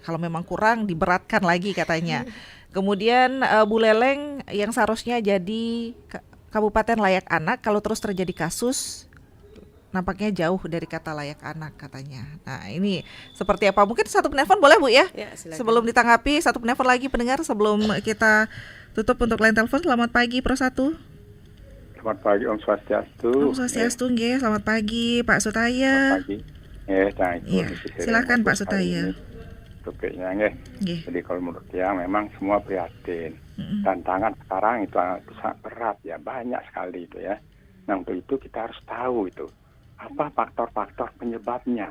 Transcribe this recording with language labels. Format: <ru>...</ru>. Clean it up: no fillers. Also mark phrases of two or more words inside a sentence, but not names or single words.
<id>Kalau memang kurang diberatkan lagi katanya. Kemudian Buleleng yang seharusnya jadi kabupaten layak anak, kalau terus terjadi kasus nampaknya jauh dari kata layak anak katanya. Nah ini seperti apa? Mungkin satu penelpon boleh Bu ya? Sebelum ditanggapi satu penelpon lagi pendengar sebelum kita tutup untuk line telepon. Selamat pagi Pro 1. Selamat pagi,</id> <ban>Om Swastiastu. Om Swastiastu, nggih.</ban> <id>Selamat pagi, Pak Sutaya. Selamat pagi. Nah itu. Iya, silakan Pak Sutaya. Topiknya, nggih. Jadi kalau menurut dia memang semua prihatin. Tantangan sekarang itu sangat berat ya, banyak sekali itu ya. Nah untuk itu kita harus tahu itu apa faktor-faktor penyebabnya.</id>